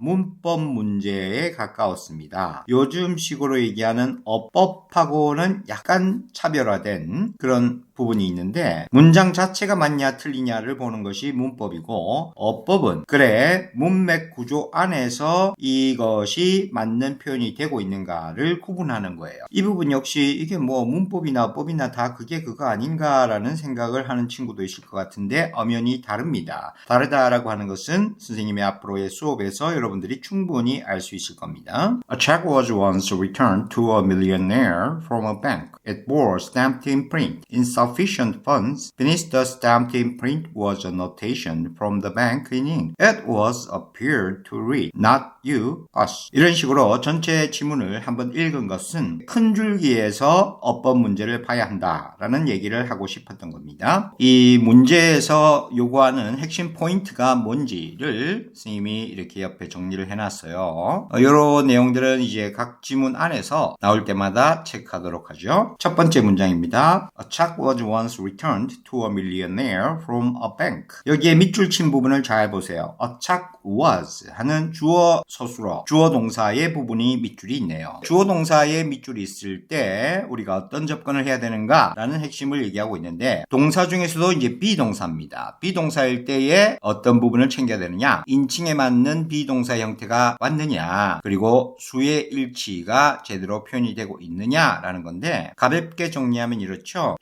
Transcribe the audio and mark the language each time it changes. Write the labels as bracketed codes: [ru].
[ko] 문법 문제에 가까웠습니다. 요즘 식으로 얘기하는 어법하고는 약간 차별화된 그런 부분이 있는데 문장 자체가 맞냐 틀리냐를 보는 것이 문법이고 어법은 그래 문맥 구조 안에서 이것이 맞는 표현이 되고 있는가를 구분하는 거예요. 이 부분 역시 이게 뭐 문법이나 어법이나 다 그게 그거 아닌가라는 생각을 하는 친구도 있을 것 같은데 엄연히 다릅니다. 다르다라고 하는 것은 선생님의 앞으로의 수업에서 여러분들이 충분히 알 수 있을 겁니다. [en] A check was once returned to a millionaire from a bank. It bore stamped in print. Insufficient funds. Beneath the stamped in print was a notation from the bank in ink. It was appeared to read, not you, us. [ko] 이런 식으로 전체 지문을 한번 읽은 것은 큰 줄기에서 어법 문제를 봐야 한다라는 얘기를 하고 싶었던 겁니다. 이 문제에서 요구하는 핵심 포인트가 뭔지를 선생님이 이렇게 옆에 정리를 해놨어요. 이런 내용들은 이제 각 지문 안에서 나올 때마다 체크하도록 하죠. 첫 번째 문장입니다. [en] A check was once returned to a millionaire from a bank. [ko] 여기에 밑줄 친 부분을 잘 보세요. [en] A check was [ko] 하는 주어 서술어, 주어 동사의 부분이 밑줄이 있네요. 주어 동사의 밑줄이 있을 때 우리가 어떤 접근을 해야 되는가 라는 핵심을 얘기하고 있는데 동사 중에서도 이제 비동사입니다. 비동사일 때에 어떤 부분을 챙겨야 되느냐, 인칭에 맞는 비동사 형태가 왔느냐, 그리고 수의 일치가 제대로 표현이 되고 있느냐라는 건데 가볍게 정리하면 이렇죠.